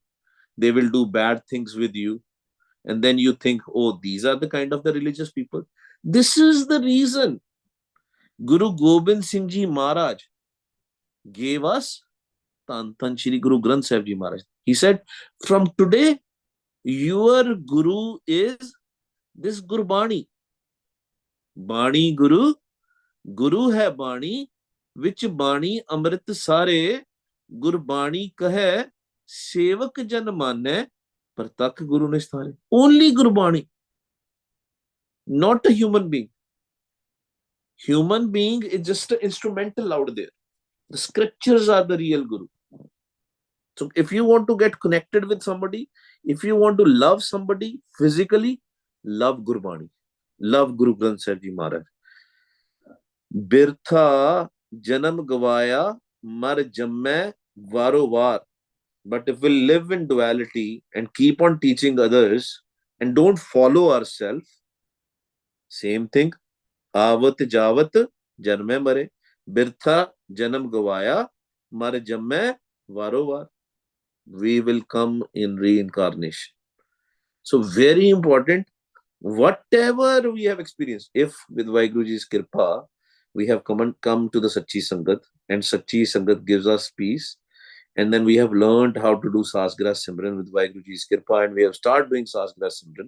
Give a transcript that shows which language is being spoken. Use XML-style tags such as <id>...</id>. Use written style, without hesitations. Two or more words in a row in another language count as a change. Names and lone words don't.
<en>They will do bad things with you. And then you think, oh, these are the kind of the religious people. This is the reason Guru Gobind Singh Ji Maharaj gave us Tan Shri Guru Granth Sahib Ji Maharaj. He said, from today, your Guru is this Gurbani.</en> <pa>ਬਾਣੀ ਗੁਰੂ, ਗੁਰੂ ਹੈ ਬਾਣੀ, ਵਿਚਿ ਬਾਣੀ ਅੰਮ੍ਰਿਤ ਸਾਰੇ, ਗੁਰਬਾਣੀ ਕਹੈ, ਸੇਵਕ ਜਨ ਮਾਨੈ, ਪਰਤਖਿ ਗੁਰੂ ਨਿਸਤਾਰੇ.</pa> <en>Only Gurbani, not a human being. Human being is just an instrumental out there. The scriptures are the real Guru. So if you want to get connected with somebody, if you want to love somebody physically, love Gurbani. Love Guru Granth Sahib Ji Maharaj.</en> <pa>ਬਿਰਥਾ ਜਨਮ ਗਵਾਇਆ ਮਰਿ ਜੰਮੈ ਵਾਰੋ ਵਾਰ.</pa> <en>But if we live in duality and keep on teaching others and don't follow ourselves, same thing.</en> <pa>ਆਵਤ ਜਾਵਤ ਜਨਮੇ ਮਰੇ. ਬਿਰਥਾ ਜਨਮ ਗਵਾਇਆ ਮਰਿ ਜੰਮੈ ਵਾਰੋ ਵਾਰ.</pa> <en>We will come in reincarnation. So very important. Whatever we have experienced, if with Vaheguruji's Kirpa, we have come to the</en> <pa>ਸੱਚੀ ਸੰਗਤ,</pa> <en>and</en> <pa>ਸੱਚੀ ਸੰਗਤ</pa> <en>gives us peace, And then we have learned how to do</en> <pa>ਸਾਸਗਿਰਾਸ ਸਿਮਰਨ</pa> <en>with Vaheguru Ji's Kirpa, and we have started doing</en> <pa>ਸਾਸਗਿਰਾਸ ਸਿਮਰਨ.</pa>